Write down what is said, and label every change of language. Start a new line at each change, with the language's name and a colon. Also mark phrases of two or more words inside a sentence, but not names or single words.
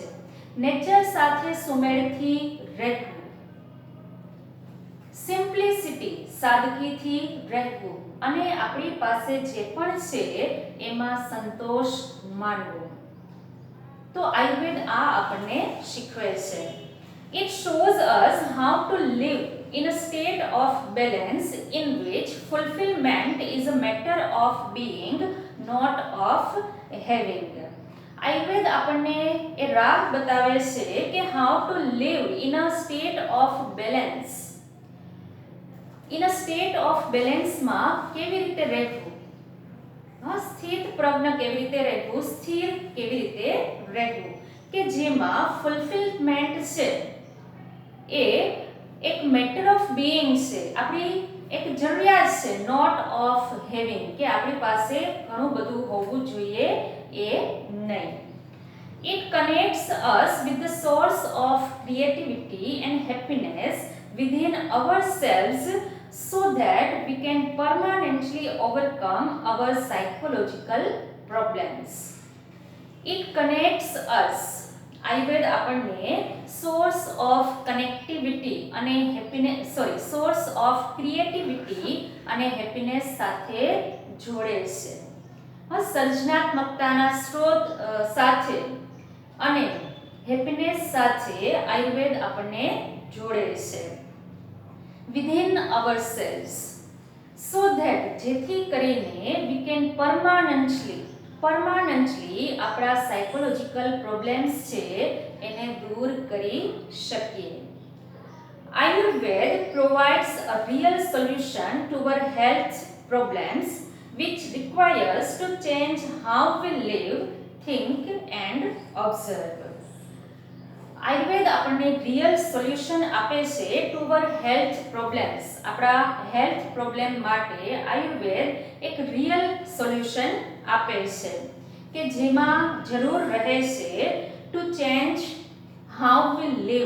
Gujarati: નેચર સાથે સુમેળથી રહેવું, સિમ્પ્લિસિટી, સાદગીથી રહેવું, અને આપણી પાસે જે પણ છે એમાં સંતોષ માનવો. તો આયુર્વેદ આ આપણને શીખવે છે.
English: It shows us how to live in a state of balance in which fulfillment is a matter of being, not of having.
Gujarati: આયુર્વેદ આપણને એ રાહ બતાવે છે કે
English: how to live in a state of balance. In a state of balance
Gujarati: માં કેવી રીતે રહેવું? સ્થિત પ્રજ્ઞ કેવી રીતે રહેવું? સ્થિર કેવી રીતે રહેવું? કે જેમાં ફુલફિલમેન્ટ છે એ એક
English: matter of being
Gujarati: છે, આપણી એક જરૂરિયાત છે,
English: not of having,
Gujarati: કે આપણી પાસે ઘણું બધું હોવું જોઈએ એ નહીં.
English: It connects us with the source of creativity and happiness within ourselves so that we can permanently overcome our psychological problems. It connects us.
Gujarati: આયુર્વેદ આપણને
English: source of connectivity
Gujarati: અને
English: source of creativity
Gujarati: અને હેપીનેસ સાથે જોડે છે. સર્જનાત્મકતાના સ્ત્રોત સાથે અને હેપીનેસ સાથે આયુર્વેદ આપણને જોડે છે.
English: within ourselves, so that
Gujarati: જેથી કરીને
English: we can permanently
Gujarati: આપણા
English: psychological problems
Gujarati: છે એને દૂર કરી શકીએ.
English: Ayurveda provides a real solution to our health problems which requires to change how we live, think and observe.
Gujarati: આયુર્વેદ આપણને
English: real solution
Gujarati: આપે છે
English: to our health problems.
Gujarati: આપણા
English: health problem
Gujarati: માટે આયુર્વેદ એક
English: real solution
Gujarati: આપે છે કે જેમાં જરૂર રહે છે
English: to change how we live.